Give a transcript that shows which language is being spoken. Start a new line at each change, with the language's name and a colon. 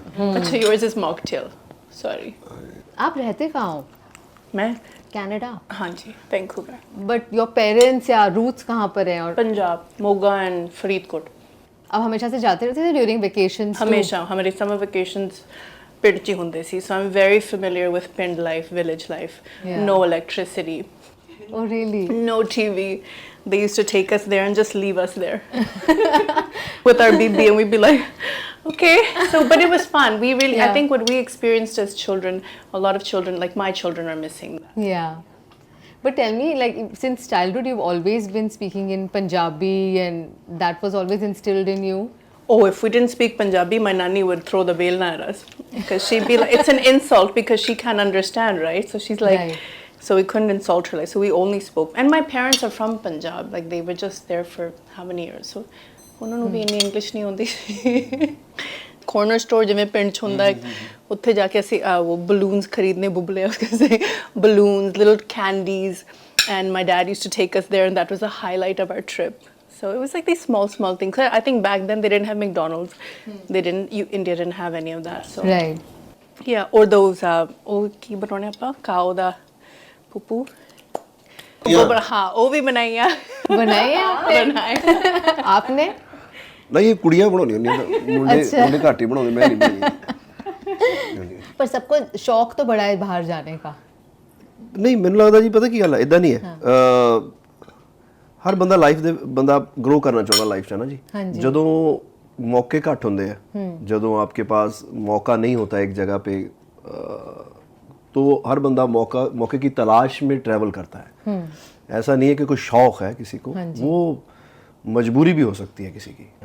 English: अच्छा yours is mocktail, sorry।
Hindi: आप रहते कहाँ हो? मैं कनाडा। हाँ जी वैंकूवर, बट योर पेरेंट्स या रूट्स कहाँ पर हैं? और पंजाब, मोगा एंड फरीदकोट। अब हमेशा से जाते रहते थे ड्यूरिंग वेकेशंस?
Punjabi: हमेशा हमारे समर वेकेशंस पिंड च ਹੁੰਦੇ ਸੀ,
English: so I'm very familiar with pind life, village life। Yeah. No electricity, Oh really? no TV। They used to take us there and just leave us there with our BB, and we'd be like, okay. So, but it was fun. We really, I Yeah. think what we experienced as children, a lot of children, like my children, are missing that. Yeah. But tell me, like, since childhood, you've always been speaking in Punjabi, and that was always instilled in you. Oh, if we didn't speak Punjabi, my nanny would throw the belna at us because she'd be like, it's an insult because she can't understand, right? So she's like, Right. so we couldn't insult her. Like, so we only spoke. And my parents are from Punjab. Like, they were just there for how many years?
Punjabi: So, ਉਹਨਾਂ ਨੂੰ ਵੀ ਇੰਨੀ English ਨਹੀਂ ਆਉਂਦੀ ਸੀ। Corner store ਜਿਵੇਂ ਪਿੰਡ 'ਚ ਹੁੰਦਾ ਹੈ, ਉੱਥੇ ਜਾ ਕੇ ਅਸੀਂ ਉਹ balloons ਖਰੀਦਨੇ, ਬੁਬਲੇ ਉਸਕੇ
English: balloons, little candies, and my dad used to take us there, and that was a highlight of our trip. So it was like these small things. I think back then they didn't have McDonald's. They didn't. India didn't have any of that. So Right. yeah, or those oh
Punjabi: ਕੀ ਬਣਾਉਣੇ ਆਪਾਂ
English: cow ਦਾ ਪੂਪੂ।
Hindi: गोबर, हाँ वो भी बनाई है। बनाए हैं आपने? बनाए। आपने?
Punjabi: ਨਹੀਂ ਇਹ ਕੁੜੀਆਂ ਬਣਾਉਣੀ ਹੁੰਦੀਆਂ, ਮੁੰਡੇ ਘੱਟ ਹੀ ਬਣਾਉਂਦੇ, ਮੈਂ ਨਹੀਂ ਬਣਾਉਂਦੀ।
Hindi: पर सबको शौक तो बड़ा है बाहर जाने का।
Punjabi: ਨਹੀਂ ਮੈਨੂੰ ਲੱਗਦਾ ਜੀ ਪਤਾ ਕੀ ਗੱਲ ਹੈ, ਇਦਾਂ ਨਹੀਂ ਹੈ। ਹਰ ਬੰਦਾ ਲਾਈਫ ਦੇ ਬੰਦਾ ਗਰੋ ਕਰਨਾ ਚਾਹੁੰਦਾ ਲਾਈਫ 'ਚ, ਹੈ ਨਾ ਜੀ। ਜਦੋਂ ਮੌਕੇ ਘੱਟ ਹੁੰਦੇ ਆ, ਜਦੋਂ
Hindi: आपके पास मौका नहीं होता एक जगह पे, तो हर बंदा मौके की तलाश में ट्रैवल करता है। ऐसा नहीं है कि कोई शौक है किसी को, वो मजबूरी भी हो सकती है किसी की।